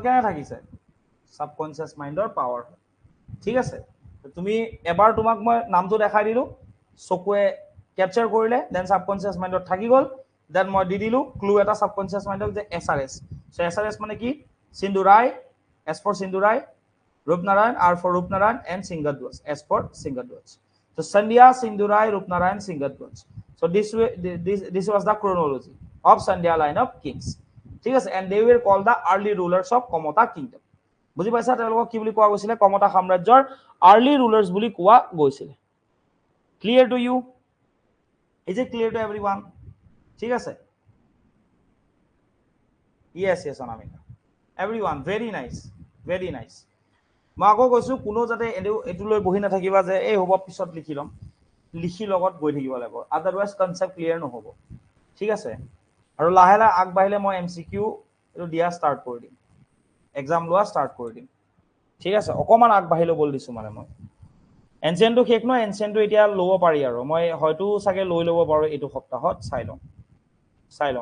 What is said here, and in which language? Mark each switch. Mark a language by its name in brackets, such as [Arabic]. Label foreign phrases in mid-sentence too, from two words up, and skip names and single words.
[Assamese] কেনে থাকিছে [English] subconscious mind's power [Assamese] ঠিক আছে তুমি এবাৰ তোমাক মই নামটো দেখাই দিলো চকুৱে ক্যাপচাৰ কৰিলে [English] then subconscious mind [Assamese] থাকি গল দেন মই দি দিলো ক্লু এটা [English] subconscious mind [Assamese] যে SRS সো SRS মানে কি সিন্ধু ৰায় [English] S for [Assamese] সিন্ধু ৰায় [English] Rupnarayan R for Rupnarayan and Singadhwaj S for Singadhwaj so Sandhya Sindhu Rai Rupnarayan Singadhwaj So this was the chronology of Sandhya line of kings. [Assamese] ঠিক আছে, [English] and they were called the early rulers of Kamata kingdom. [Assamese] বুজি পাইছা তেওঁলোকক কি বুলি কোৱা গৈছিলে? কমতা সাম্ৰাজ্যৰ [English] early rulers [Assamese] বুলি কোৱা গৈছিলে। [English] Clear to you? Is it clear to everyone? [Assamese] ঠিক আছে? [English] Yes, yes, Anamika. Everyone, very nice, very nice. [Assamese] মই আকৌ কৈছো কোনো যাতে এইটো লৈ বহি নাথাকিবা যে এই হ'ব পিছত লিখি ল'ম, লিখি লগত গৈ থাকিব লাগিব, [English] otherwise concept clear [Assamese] নহ'ব। ঠিক আছে, আৰু লাহে লাহে আগবাঢ়িলে মই এমচিকিউ এইটো দিয়া ষ্টাৰ্ট কৰি দিম, এক্সাম লোৱা ষ্টাৰ্ট কৰি দিম। ঠিক আছে, অকণমান আগবাঢ়ি ল'বলৈ দিছোঁ মানে মই। এনচিয়েণ্টটো শেষ নহয়, এনচিয়েণ্টটো এতিয়া ল'ব পাৰি আৰু মই হয়তো চাগে লৈ ল'ব পাৰোঁ এইটো সপ্তাহত, চাই লওঁ।